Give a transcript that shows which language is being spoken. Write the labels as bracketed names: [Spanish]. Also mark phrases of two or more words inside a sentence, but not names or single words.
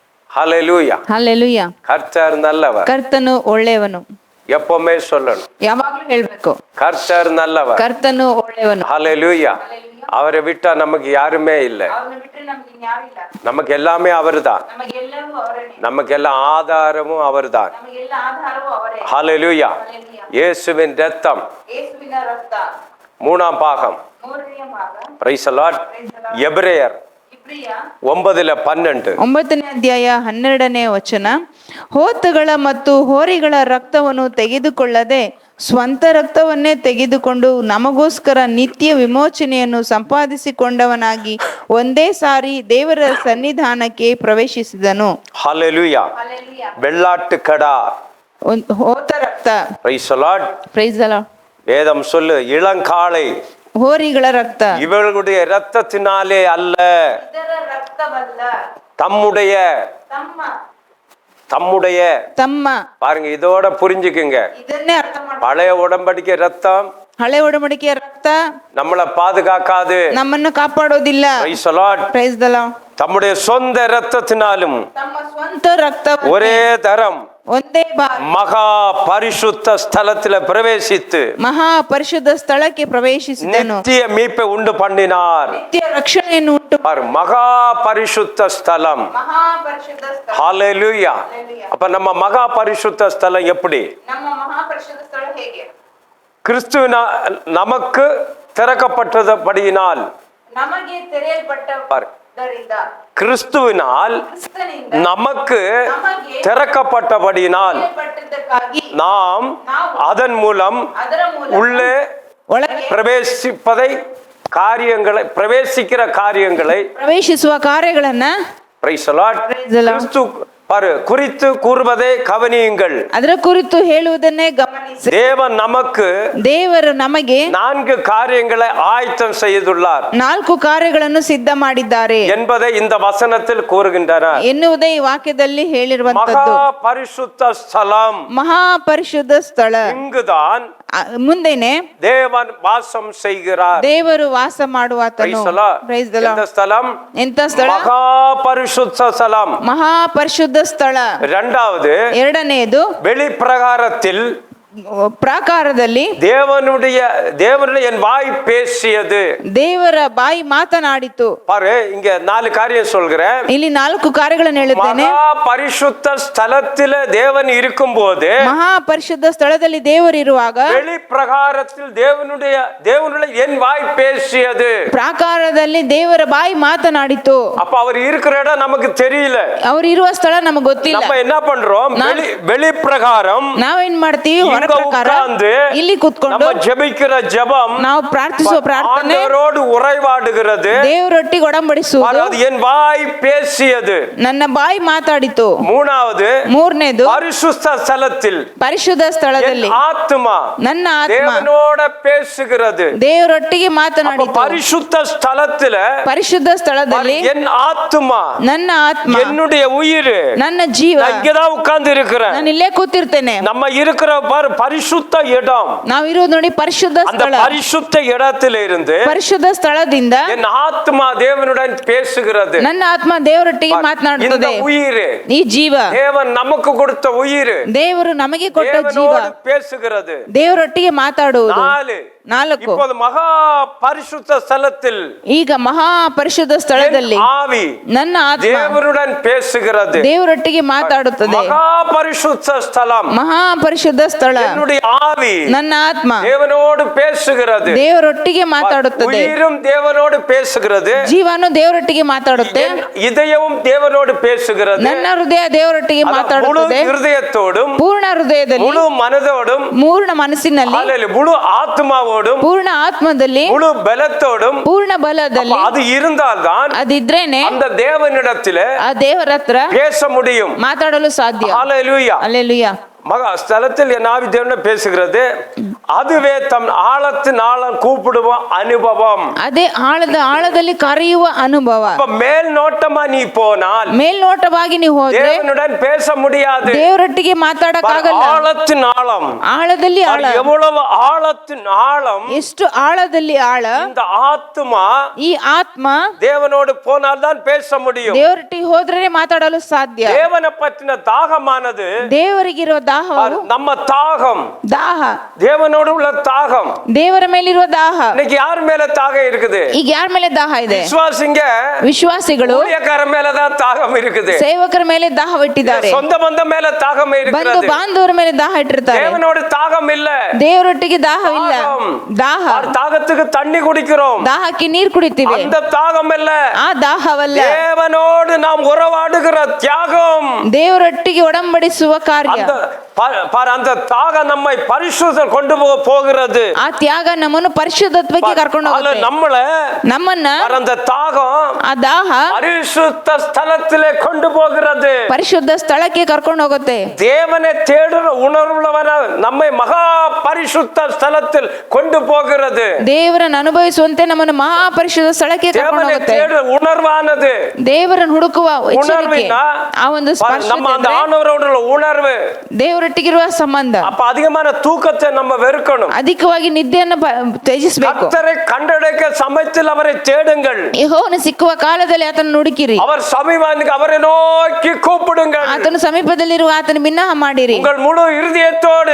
[Tamil] ஹல்லேலூயா. [Kannada] ಹಲ್ಲೆಲೂಯಾ. [Tamil] கர்த்தர் நல்லவர். [Kannada] ಕರ್ತನು ಒಳ್ಳೆಯವನು. [Tamil] எப்பவுமே சொல்லணும், [Kannada] ಯಾವಾಗಲೂ ಹೇಳ್ಬೇಕು, [Tamil] கர்த்தர் நல்லவர். [Kannada] ಕರ್ತನು ಒಳ್ಳೆಯವನು. [Tamil] ஹல்லேலூயா. அவரை விட்டா நமக்கு யாருமே இல்லை. நமக்கு எல்லாமே அவர்தான். நமக்கு எல்லா ஆதாரமும் அவர்தான். ஹல்லேலூயா. இயேசுவின் இரத்தம் 3ஆம் பாகம். [English] Praise the Lord. எபிரேயர் 9:12. [Kannada] 9ನೇ ಅಧ್ಯಾಯ 12ನೇ ವಚನ. ಹೋತಗಳ ಮತ್ತು ಹೋರಿಗಳ ರಕ್ತವನ್ನು ತೆಗೆದುಕೊಳ್ಳದೆ ಸ್ವಂತ ರಕ್ತವನ್ನೇ ತೆಗೆದುಕೊಂಡು ನಮಗೋಸ್ಕರ ನಿತ್ಯ ವಿಮೋಚನೆಯನ್ನು ಸಂಪಾದಿಸಿಕೊಂಡವನಾಗಿ ಒಂದೇ ಸಾರಿ ದೇವರ ಸನ್ನಿಧಾನಕ್ಕೆ ಪ್ರವೇಶಿಸಿದನು. [Tamil] ஹல்லேலூயா. வெள்ளாட்டு கடா, [Kannada] ಹೋತ ರಕ್ತ. [English] Praise the Lord. Praise the Lord. [Tamil] வேதம் சொல்லு, இளங்காளை [Kannada] ಹೋರಿಗಳ ರಕ್ತ [Tamil] இவர்களுடைய இரத்தத்தினாலே அல்ல, தம்முடைய [Kannada] ತಮ್ಮ. [Tamil] பாருங்க, இதோட புரிஞ்சுக்குங்க. [Kannada] ಇದನ್ನೇ ಅರ್ಥ ಮಾಡ್ಬೇಕು. [Tamil] பழைய உடன்படிக்கை ரத்தம் [Kannada] ಹಳೆ ಒಡಂಬಡಿಕೆಯ ರಕ್ತ [Tamil] நம்மளை பாதுகாக்காது, [Kannada] ನಮ್ಮನ್ನು ಕಾಪಾಡೋದಿಲ್ಲ. [English] Praise the Lord. Praise the Lord. [Tamil] தம்முடைய சொந்த இரத்தத்தினாலும் [Kannada] ತಮ್ಮ ಸ್ವಂತ ರಕ್ತ [Tamil] ஒரே தரம் [Kannada] ಒಂದೇ ಬಾರಿ [Tamil] மகா பரிசுத்த ஸ்தலத்தில பிரவேசித்து [Kannada] ಮಹಾ ಪರಿಶುದ್ಧ ಸ್ಥಳಕ್ಕೆ ಪ್ರವೇಶಿಸಿದನು. [Tamil] நித்திய மீட்பை உண்டு பண்ணினார். [Kannada] ನಿತ್ಯ ರಕ್ಷಣೆಯನ್ನು ಉಂಟು. [Tamil] மகா பரிசுத்த ஸ்தலம். [Kannada] ಮಹಾ ಪರಿಶುದ್ಧ ಸ್ಥಳ. [Tamil] ஹல்லேலூயா. அப்ப நம்ம மகா பரிசுத்த ஸ்தலம் எப்படி? [Kannada] ನಮ್ಮ ಮಹಾ ಪರಿಶುದ್ಧ ಸ್ಥಳ ಹೇಗೆ? [Tamil] கிறிஸ்துவின நமக்கு திறக்கப்பட்டபடியினால், [Kannada] ನಮಗೆ ತೆರೆಯಲ್ಪಟ್ಟದರಿಂದ, [Tamil] கிறிஸ்துவினால் நமக்கு திறக்கப்பட்டபடியினால் நாம் அதன் மூலம் உள்ளே பிரவேசிப்பதை காரியங்களை பிரவேசிக்கிற காரியங்களை [Kannada] ಪ್ರವೇಶಿಸುವ ಕಾರ್ಯಗಳನ್ನ [English] Praise the Lord [Tamil] கிறிஸ்து குறித்து கூறுவதை கவனியுங்கள். [Kannada] ಅದರ ಕುರಿತು ಹೇಳುವುದನ್ನೇ ಗಮನಿಸಿ. ದೇವರು ನಮಗೆ 4 [Tamil] ಕಾರ್ಯங்களை ஆயத்தம் செய்துள்ளார். [Kannada] 4 ಕಾರ್ಯಗಳನ್ನು ಸಿದ್ಧ ಮಾಡಿದ್ದಾರೆ [Tamil] என்பதை இந்த வசனத்தில் கூறுகின்றனர் [Kannada] ಎನ್ನುವುದೇ ಈ ವಾಕ್ಯದಲ್ಲಿ ಹೇಳಿರುವಂತದ್ದು. [Tamil] மகா பரிசுத்த ஸ்தலம், [Kannada] ಮಹಾ ಪರಿಶುದ್ಧ ಸ್ಥಳ. [Tamil] இங்குதான் [Kannada] ಮುಂದೆನೆ [Tamil] தேவன் வாசம் செய்கிறார். [Kannada] ದೇವರು ವಾಸ ಮಾಡುವಾತನು. [English] Praise the Lord. [Tamil] ஸ்தலம் [Kannada] ಎಂತ ಸ್ಥಳ? [Tamil] மகா பரிசுத்த ஸ்தலம். [Kannada] ಮಹಾ ಪರಿಶುದ್ಧ ಸ್ಥಳ. [Tamil] ಎರಡನೇದು வெளி பிரகாரத்தில், [Kannada] ಪ್ರಾಕಾರದಲ್ಲಿ [Tamil] தேவனுடைய என் வாய் பேசியது. [Kannada] ದೇವರ ಬಾಯಿ ಮಾತನಾಡಿತು. [Tamil] பாரு, இங்க 4 காரியம் சொல்கிறேன். [Kannada] ಇಲ್ಲಿ 4 ಕಾರ್ಯಗಳನ್ನು ಹೇಳುತ್ತೇನೆ. [Tamil] மகா பரிசுத்த ஸ்தலத்தில தேவன் இருக்கும்போது, [Kannada] ಮಹಾ ಪರಿಶುದ್ಧ ಸ್ಥಳದಲ್ಲಿ ದೇವರು ಇರುವಾಗ, [Tamil] வெளி பிரகாரத்தில் தேவனுடைய என் வாய் பேசியது. [Kannada] ಪ್ರಾಕಾರದಲ್ಲಿ ದೇವರ ಬಾಯಿ ಮಾತನಾಡಿತು. [Tamil] அப்ப அவர் இருக்கிற இடம் நமக்கு தெரியல, [Kannada] ಅವರು ಇರುವ ಸ್ಥಳ ನಮಗೆ ಗೊತ್ತಿಲ್ಲ. [Tamil] நம்ம என்ன பண்றோம்? வெளி பிரகாரம் [Kannada] ನಾವೇನ್ ಮಾಡ್ತೀವಿ? ಇಲ್ಲಿ ಕೂತ್ಕೊಂಡು [Tamil] ಜಪಿக்கிற ஜெபம், [Kannada] ನಾವು ಪ್ರಾರ್ಥಿಸುವ ಪ್ರಾರ್ಥನೆ [Tamil] ಆಂಡವரோடு உறைவாடுகிறது. [Kannada] ದೇವರೊಟ್ಟಿಗೆ ಒಡಂಬಡಿಸುವುದು. [Tamil] என் வாய் பேசியது, [Kannada] ನನ್ನ ಬಾಯಿ ಮಾತಾಡಿತು. ಮೂರನೇದು ಪರಿಶುದ್ಧ ಸ್ಥಳத்தில், ಪರಿಶುದ್ಧ ಸ್ಥಳದಲ್ಲಿ ಆತ್ಮ, ನನ್ನ ಆತ್ಮ [Tamil] தேவனோட பேசுகிறது. [Kannada] ದೇವರೊಟ್ಟಿಗೆ ಮಾತನಾಡಿತು. ಪರಿಶುದ್ಧ ಸ್ಥಳத்தில், ಪರಿಶುದ್ಧ ಸ್ಥಳದಲ್ಲಿ [Tamil] என் ஆத்மா, [Kannada] ನನ್ನ ಆತ್ಮ, [Tamil] என்னுடைய உயிர், [Kannada] ನನ್ನ ಜೀವ, [Tamil] இங்கதான் உட்கார்ந்து இருக்கிறேன். [Kannada] ನಾನು ಇಲ್ಲೇ ಕೂತಿರ್ತೇನೆ. [Tamil] நம்ம இருக்கிற பரிசுத்த இடம், [Kannada] ನಾವು ಇರೋದು ನೋಡಿ ಪರಿಶುದ್ಧ ಸ್ಥಳ. [Tamil] அந்த பரிசுத்த இடத்திலிருந்து, [Kannada] ಪರಿಶುದ್ಧ ಸ್ಥಳದಿಂದ [Tamil] என் ஆத்மா தேவனுடன் பேசுகிறது. [Kannada] ನನ್ನ ಆತ್ಮ ದೇವರೊಟ್ಟಿಗೆ ಮಾತನಾಡುತ್ತದೆ. [Tamil] இந்த உயிர், [Kannada] ಈ ಜೀವ, [Tamil] தேவன் நமக்கு கொடுத்த உயிர், [Kannada] ದೇವರು ನಮಗೆ ಕೊಟ್ಟ ಜೀವ [Tamil] பேசுகிறது. [Kannada] ದೇವರೊಟ್ಟಿಗೆ ಮಾತಾಡುವುದು. 4 [Tamil] இப்போது மகா பரிசுத்த ஸ்தலத்தில், [Kannada] ಈಗ ಮಹಾ ಪರಿಶುದ್ಧ ಸ್ಥಳದಲ್ಲಿ [Tamil] ஆவி, [Kannada] ನನ್ನ ಆತ್ಮ [Tamil] தேவனுடன் பேசுகிறது. [Kannada] ದೇವರೊಟ್ಟಿಗೆ ಮಾತಾಡುತ್ತದೆ. [Tamil] மகா பரிசுத்த ஸ்தலம், [Kannada] ಮಹಾ ಪರಿಶುದ್ಧ ಸ್ಥಳ, [Tamil] என்னுடைய ஆவி, [Kannada] ನನ್ನ ಆತ್ಮ [Tamil] தேவனோடு பேசுகிறது. [Kannada] ದೇವರೊಟ್ಟಿಗೆ ಮಾತಾಡುತ್ತದೆ. [Tamil] உயிரும் தேவனோடு பேசுகிறது. [Kannada] ಜೀವನು ದೇವರೊಟ್ಟಿಗೆ ಮಾತಾಡುತ್ತೆ. [Tamil] இதயமும் தேவனோடு பேசுகிறது. [Kannada] ನನ್ನ ಹೃದಯ ದೇವರೊಟ್ಟಿಗೆ ಮಾತಾಡುತ್ತದೆ. [Tamil] முழு ಹೃದಯத்தோடும், [Kannada] ಪೂರ್ಣ ಹೃದಯದಲ್ಲಿ, [Tamil] முழு மனதோடும், [Kannada] ಪೂರ್ಣ ಮನಸ್ಸಿನಲ್ಲಿ, [Tamil] முழு ஆத்மாவோடும், [Kannada] ಪೂರ್ಣ ಆತ್ಮದಲ್ಲಿ, [Tamil] முழு பலத்தோடும், [Kannada] ಪೂರ್ಣ ಬಲದಲ್ಲಿ [Tamil] அது இருந்தால்தான் [Kannada] ಅದಿದ್ರೇನೆ [Tamil] அந்த தேவனிடத்திலே [Kannada] ಆ ದೇವರ ಹತ್ರ [Tamil] பேச முடியும், [Kannada] ಮಾತಾಡಲು ಸಾಧ್ಯ. [Tamil] ஹல்லேலூயா. அல்லேலூயா. மகா ஸ்தலத்தில் என் ஆவி தேவனோடு பேசுகிறது. அதுவே தம் ஆழத்தின் ஆழம் கூப்பிடுவ அனுபவம். [Kannada] ಅದೇ ಆಳದಲ್ಲಿ ಕರೆಯುವ ಅನುಭವ. [Tamil] அப்ப மேல் நோட்டமா நீ போனால் [Kannada] ಮೇಲ್ನೋಟವಾಗಿ ನೀವು ಹೋದ್ರೆ [Tamil] தேவனுடன் பேச முடியாது. [Kannada] ದೇವರೊಟ್ಟಿಗೆ ಮಾತಾಡಕ್ಕಾಗಲ್ಲ. [Tamil] ஆழத்தின் ஆழம், [Kannada] ಆಳದಲ್ಲಿ ಆಳ, [Tamil] எவ்வளவு ஆழத்தின் ஆழம். [Kannada] ಎಷ್ಟು ಆಳದಲ್ಲಿ ಆಳ. [Tamil] இந்த ஆத்மா [Kannada] ಈ ಆತ್ಮ [Tamil] தேவனோடு போனால் தான் பேச முடியும். [Kannada] ದೇವರೊಟ್ಟಿಗೆ ಹೋದ್ರೆ ಮಾತಾಡಲು ಸಾಧ್ಯ. [Tamil] தேவனை பற்றின தாகமானது, [Kannada] ದೇವರಿಗಿರುವ ದಾಹವು, [Tamil] நம்ம தாகம், [Kannada] ದಾಹ, [Tamil] தேவனோடு உள்ள தாகம். [Kannada] ದೇವರ ಮೇಲಿರುವ ದಾಹ. [Tamil] இன்னைக்கு யார் மேல தாகம் இருக்குது? [Kannada] ಈಗ ಯಾರ ಮೇಲೆ ದಾಹ ಇದೆ? [Tamil] விசுவாசிங்க [Kannada] ವಿಶ್ವಾಸಿಗಳು [Tamil] ஊழியக்கார மேலதான் தாகம் இருக்குது. [Kannada] ಸೇವಕರ ಮೇಲೆ ದಾಹವಿಟ್ಟಿದ್ದಾರೆ. [Tamil] சொந்த பந்த மேல தாகம் [Kannada] ಬಂಧು [Tamil] இருக்கிறது. [Kannada] ಬಾಂಧವರ ಮೇಲೆ ದಾಹ ಇಟ್ಟಿರ್ತಾರೆ. [Tamil] தேவனோடு தாகம் இல்ல. [Kannada] ದೇವರೊಟ್ಟಿಗೆ ದಾಹವಿಲ್ಲ. ದಾಹ, [Tamil] தாகத்துக்கு தண்ணி குடிக்கிறோம், [Kannada] ದಾಹಕ್ಕೆ ನೀರು ಕುಡಿತೀವಿ. [Tamil] அந்த தாகம் இல்ல. [Kannada] ಆ ದಾಹವಲ್ಲ, [Tamil] தேவனோடு நாம் உறவாடுகிற தியாகம். [Kannada] ದೇವರೊಟ್ಟಿಗೆ ಒಡಂಬಡಿಸುವ ಕಾರ್ಯ. [Tamil] அந்த தாகம் நம்மை பரிசுத்த கொண்டு போகிறது. [Kannada] ಆ ತ್ಯಾಗ ನಮ್ಮನ್ನು ಪರಿಶುದ್ಧತ್ವಕ್ಕೆ ಕರ್ಕೊಂಡು ಹೋಗುತ್ತೆ. ನಮ್ಮನ್ನ [Tamil] அந்த தாகம் [Kannada] ಆ ದಾಹ [Tamil] பரிசுத்த ஸ்தலத்திலே கொண்டு போகிறது. [Kannada] ಪರಿಶುದ್ಧ ಸ್ಥಳಕ್ಕೆ ಕರ್ಕೊಂಡು ಹೋಗುತ್ತೆ. [Tamil] தேவனை தேடுற உணர்வுள்ளவன நம்மை மகா பரிசுத்த ஸ்தலத்தில் கொண்டு போகிறது. [Kannada] ದೇವರನ್ನು ಅನುಭವಿಸುವಂತೆ ನಮ್ಮನ್ನು ಮಹಾಪರಿಶುದ್ಧ ಸ್ಥಳಕ್ಕೆ ಕರ್ಕೊಂಡು [Tamil] தேவனை [Kannada] ಹೋಗುತ್ತೆ. [Tamil] தேடுற உணர்வானது, [Kannada] ದೇವರನ್ನು ಹುಡುಕುವ ಎಚ್ಚರಿಕೆ, ಆ ಒಂದು [Tamil] நம்ம அந்த ஆண்டவரோட உணர்வு, [Kannada] ದೇವರೊಟ್ಟಿಗಿರುವ ಸಂಬಂಧ. [Tamil] அப்ப அதிகமான தூக்கத்தை நம்ம வெறுக்கணும். [Kannada] ಅಧಿಕವಾಗಿ ನಿದ್ದೆಯನ್ನು ತ್ಯಜಿಸಬೇಕು. [Tamil] கர்த்தரை கண்டடைக்க சமயத்தில் அவரை தேடுங்கள். [Kannada] ಯೆಹೋವನು ಸಿಕ್ಕುವ ಕಾಲದಲ್ಲಿ ಆತನ ಹುಡುಕಿರಿ. [Tamil] அவர் சமீபத்துக்கு அவரை நோக்கி கூப்பிடுங்கள். [Kannada] ಆತನ ಸಮೀಪದಲ್ಲಿರುವ ಆತನ ಬಿನ್ನಹ ಮಾಡಿರಿ. [Tamil] உங்கள் முழு இருதயத்தோடு